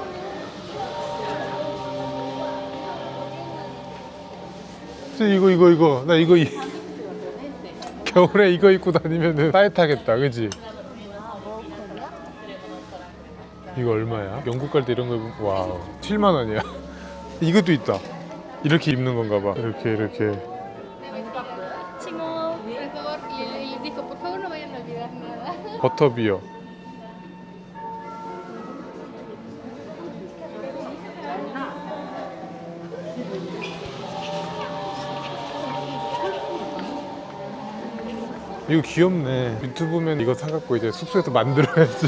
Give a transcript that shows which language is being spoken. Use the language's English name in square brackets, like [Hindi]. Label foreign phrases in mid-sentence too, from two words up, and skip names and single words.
[Korean] 이거 나 이거 겨울에 이거 입고 다니면은 따뜻하겠다, 그지? 뭐야? 이거 얼마야? 영국 갈 때 이런 거 입으면 와우 7만 원이야. 이것도 있다. 이렇게 입는 건가 봐. 이렇게. 칭호. [Spanish] Por favor, y dijo, por favor no vayan a olvidar nada. [Korean] 버터비어. 이거 귀엽네. 유튜브면 이거 사갖고 이제 숙소에서 만들어야지.